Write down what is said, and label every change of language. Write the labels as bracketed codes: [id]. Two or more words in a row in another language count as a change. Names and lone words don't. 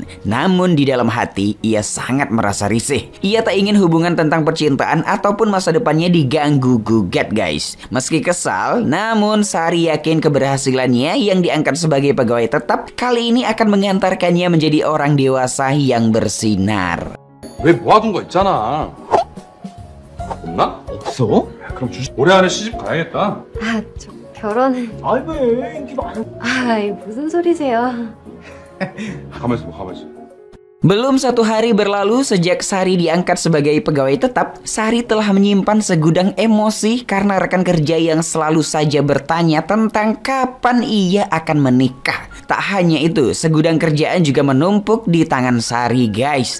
[id] Namun di dalam hati, ia sangat merasa risih. Ia tak ingin hubungan tentang percintaan ataupun masa depannya diganggu-gugat guys. Meski kesal, namun Sari yakin keberhasilannya yang diangkat sebagai pegawai tetap kali ini akan mengantarkannya menjadi orang dewasa yang bersinar. [ko] 왜 모아둔 거 있잖아. 없나? 없어? 그럼 올해 안에 시집 가야겠다. 아, 저 결혼은... 아이 왜 인기 많아. 아이, 무슨 소리세요? 가만있어 봐, 가만있어. [id] Belum satu hari berlalu sejak Sari diangkat sebagai pegawai tetap, Sari telah menyimpan segudang emosi karena rekan kerja yang selalu saja bertanya tentang kapan ia akan menikah. Tak hanya itu, segudang kerjaan juga menumpuk di tangan Sari guys.